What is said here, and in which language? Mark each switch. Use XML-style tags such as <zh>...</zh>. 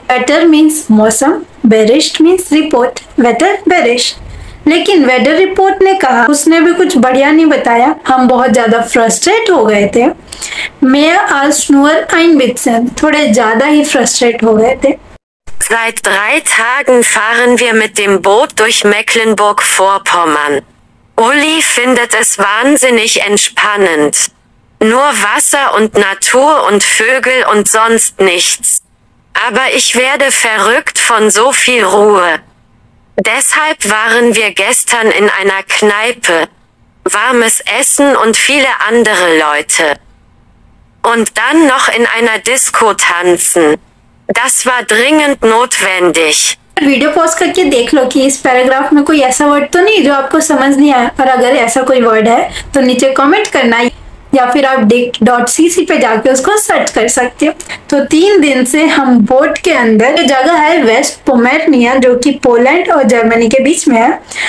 <hi>Weather means मौसम, bearish means report, weather bearish. लेकिन weather report ने कहा, उसने भी कुछ बढ़िया नहीं बताया, हम बहुत ज्यादा फ्रस्ट्रेट हो गए थे।</hi> <de>mehr als nur ein bisschen,</de> <hi>थोड़े ज्यादा ही फ्रस्ट्रेट हो गए थे।</hi> <de>Seit 3 Tagen fahren wir mit dem Boot durch Mecklenburg-Vorpommern. Uli findet es wahnsinnig entspannend. Nur Wasser und Natur und Vögel und sonst nichts. Aber ich werde verrückt von so viel Ruhe. Deshalb waren wir gestern in einer Kneipe. Warmes Essen und viele andere Leute. Und dann noch in einer Disco tanzen. Das war dringend notwendig.</de> <hi>Video pause करके देख लो कि इस paragraph में कोई ऐसा word तो नहीं जो आपको समझ नहीं आया, और अगर ऐसा कोई वर्ड है तो नीचे कमेंट करना, या फिर आप dict.cc पे जाके उसको सर्च कर सकते हो। तो 3 दिन से हम बोट के अंदर, ये जगह है वेस्ट पोमेरनिया जो कि पोलैंड और जर्मनी के बीच में है।</hi>